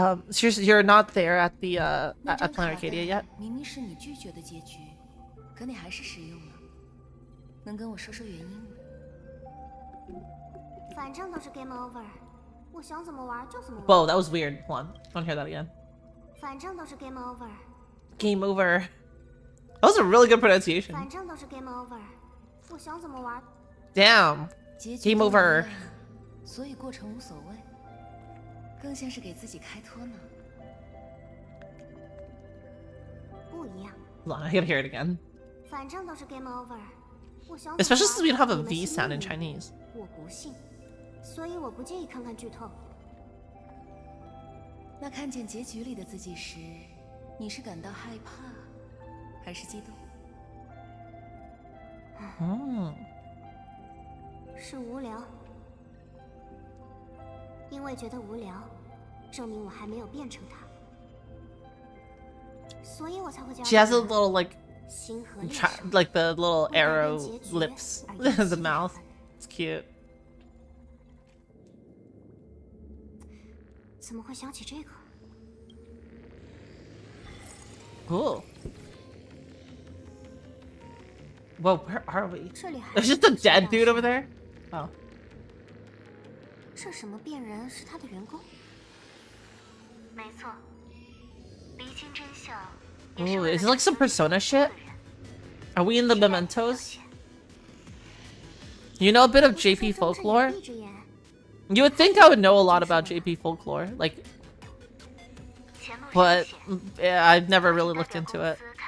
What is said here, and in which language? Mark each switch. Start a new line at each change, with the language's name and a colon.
English: Seriously, you're not there at the, at Planet Arcadia yet?
Chinese: 明明是你拒绝的结局，可你还是使用了。能跟我说说原因吗？反正都是 game over， 我想怎么玩就怎么玩。
English: Whoa, that was weird. Hold on, I want to hear that again.
Chinese: 反正都是 game over。
English: Game over. That was a really good pronunciation.
Chinese: 反正都是 game over， 我想怎么玩。
English: Damn. Game over.
Chinese: 所以过程无所谓，更像是给自己开脱呢。不一样。
English: Hold on, I gotta hear it again.
Chinese: 反正都是 game over， 我想。
English: Especially since we don't have a V sound in Chinese.
Chinese: 我不信，所以我不介意看看剧透。那看见结局里的自己时，你是感到害怕，还是激动？是无聊，因为觉得无聊，证明我还没有变成他，所以我才会叫。
English: She has a little like
Chinese: 星河
English: like the little arrow lips, the mouth. It's cute.
Chinese: 怎么会想起这个？
English: Cool. Whoa, where are we?
Chinese: 这里还
English: There's just a dead dude over there? Oh.
Chinese: 这什么变人是他的员工？没错，厘清真相。
English: Ooh, is it like some Persona shit? Are we in the Mementos? You know a bit of JP folklore? You would think I would know a lot about JP folklore, like, but yeah, I've never really looked into it.